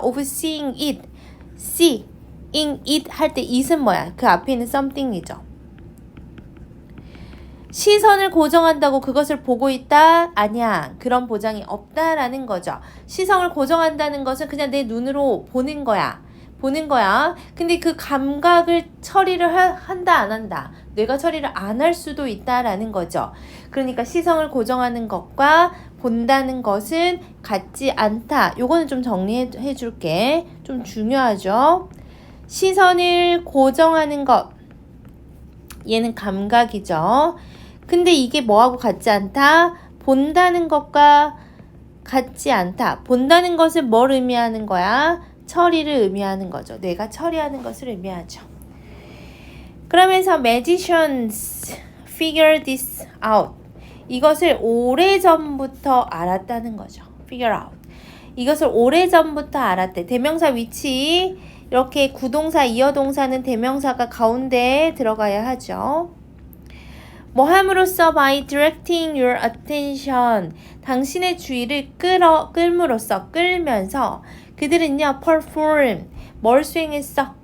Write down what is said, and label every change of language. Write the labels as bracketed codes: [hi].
[en] of seeing it, seeing it [ko] 할 때 it은 뭐야? 그 앞에 있는 something이죠. 시선을 고정한다고 그것을 보고 있다? 아니야. 그런 보장이 없다라는 거죠. 시선을 고정한다는 것은 그냥 내 눈으로 보는 거야. 근데 그 감각을 처리를 한다 안 한다. 뇌가 처리를 안 할 수도 있다라는 거죠. 그러니까 시선을 고정하는 것과 본다는 것은 같지 않다. 요거는 좀 정리해 줄게. 좀 중요하죠. 시선을 고정하는 것. 얘는 감각이죠. 근데 이게 뭐하고 같지 않다? 본다는 것과 같지 않다. 본다는 것은 뭘 의미하는 거야? 처리를 의미하는 거죠. 뇌가 처리하는 것을 의미하죠. 그러면서 [en] magicians figure this out. [ko] 이것을 오래전부터 알았다는 거죠. [en] figure out. [ko] 이것을 오래전부터 알았대. 대명사 위치 이렇게 구동사, 이어동사는 대명사가 가운데에 들어가야 하죠. 뭐 함으로써 [en] by directing your attention [ko] 당신의 주의를 끌면서 그들은요 perform 뭘 수행했어?